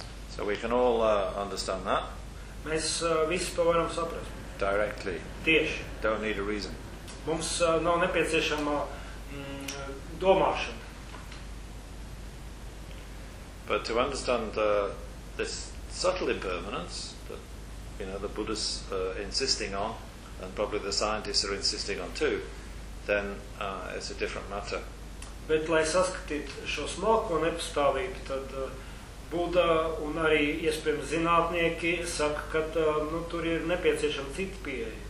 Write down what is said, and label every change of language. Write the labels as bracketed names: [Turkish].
[English] So we can all understand that. [Latvian] Mēs visi to varam saprast. [English] Directly. [Latvian] Tieši. [English] Don't need a reason. [Latvian] Mums nav nepieciešama domāšana. [English] But to understand this subtle impermanence that, you know, the Buddha's insisting on, and probably the scientists are insisting on too, then it's a different matter. [Latvian] Bet lai saskatītu šo smalko nepastāvību, tad Buddha un arī, iespējams, zinātnieki saka, ka nu, tur ir nepieciešama cita pieeja.